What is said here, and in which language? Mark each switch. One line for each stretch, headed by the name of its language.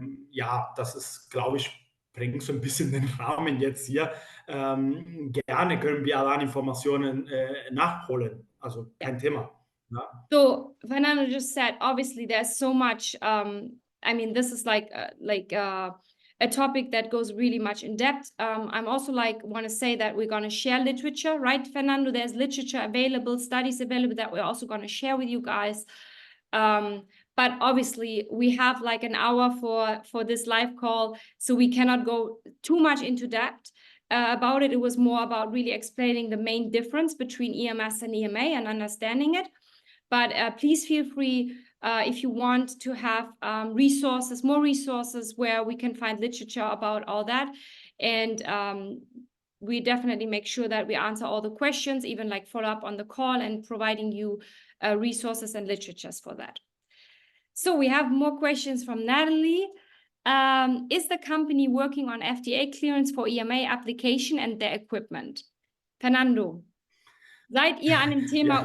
German: Ja, das ist, glaube ich, sprengt so ein bisschen den Rahmen jetzt hier. Gerne können wir dann Informationen nachholen. Also kein Thema. Ja.
English: So Fernando just said, obviously there's so much. I mean, this is like a topic that goes really much in depth. I'm also want to say that we're going to share literature, right, Fernando? There's literature available, studies available that we're also going to share with you guys. But obviously we have like an hour for this live call, so we cannot go too much into depth about it. It was more about really explaining the main difference between EMS and EMA and understanding it. But please feel free if you want to have more resources where we can find literature about all that. And we definitely make sure that we answer all the questions, even like follow up on the call and providing you resources and literatures for that. So we have more questions from Natalie. Is the company working on FDA clearance for EMA application and their equipment?
German: Fernando, seid ihr an dem Thema